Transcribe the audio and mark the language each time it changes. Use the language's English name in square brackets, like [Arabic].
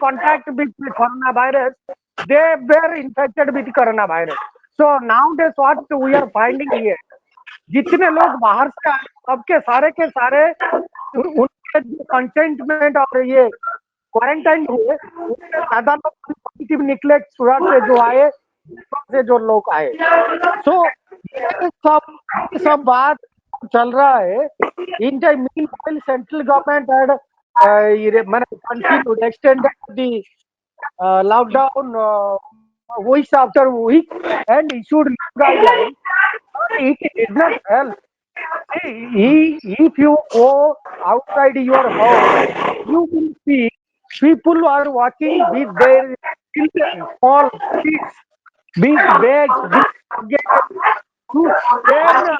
[English] contact with coronavirus, they were infected with coronavirus. So nowadays what we are finding here, [Hindi] जितने लोग बाहर से आए सबके सारे के सारे उनके कंटेनमेंट और ये क्वारंटाइन हुए उससे ज्यादा लोग पॉजिटिव निकले सूरत से जो आए से जो लोग आए सो ये सब बात चल रहा है [English] In the mean central government had continued extended the lockdown weeks after week and issued new guidelines. It did not help. If you go outside your house, you will see people are walking with their children, small kids, big bags, big luggage. Then,